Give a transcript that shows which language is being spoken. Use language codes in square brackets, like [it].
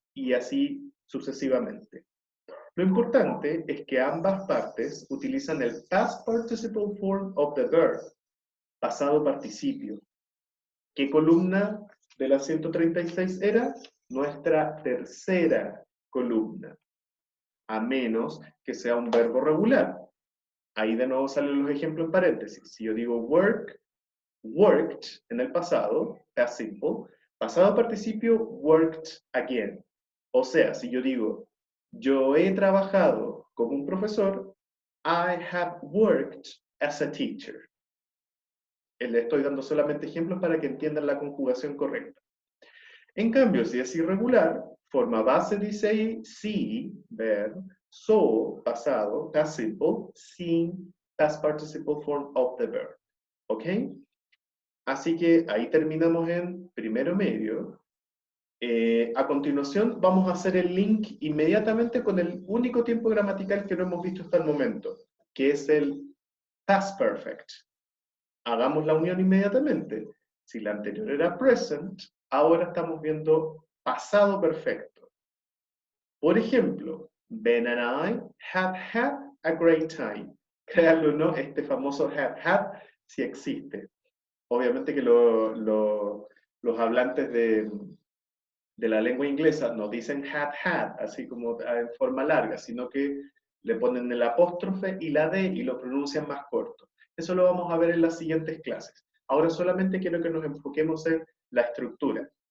[es] Y así sucesivamente. Lo importante es que ambas partes utilizan el [en] past participle form of the verb, [es] pasado participio. ¿Qué columna de la 136 era? Nuestra tercera columna, a menos que sea un verbo regular. Ahí de nuevo salen los ejemplos en paréntesis. Si yo digo work, worked en el pasado, past simple, pasado participio, worked again. O sea, si yo digo, yo he trabajado como un profesor, [en] I have worked as a teacher. [es] Le estoy dando solamente ejemplos para que entiendan la conjugación correcta. En cambio, si es irregular, forma base dice ahí, see, ver, so, pasado, past simple, seen, [en] past participle form of the verb. [es] ¿Ok? Así que ahí terminamos en primero medio. A continuación vamos a hacer el link inmediatamente con el único tiempo gramatical que no hemos visto hasta el momento, que es el past perfect. Hagamos la unión inmediatamente. Si la anterior era present, ahora estamos viendo pasado perfecto. Por ejemplo, [en] Ben and I have had a great time. [es] Créanlo o no, este famoso have had sí existe. Obviamente que los hablantes de la lengua inglesa no dicen had, así como en forma larga, sino que le ponen el apóstrofe y la D y lo pronuncian más corto. Eso lo vamos a ver en las siguientes clases. Ahora solamente quiero que nos enfoquemos en la estructura.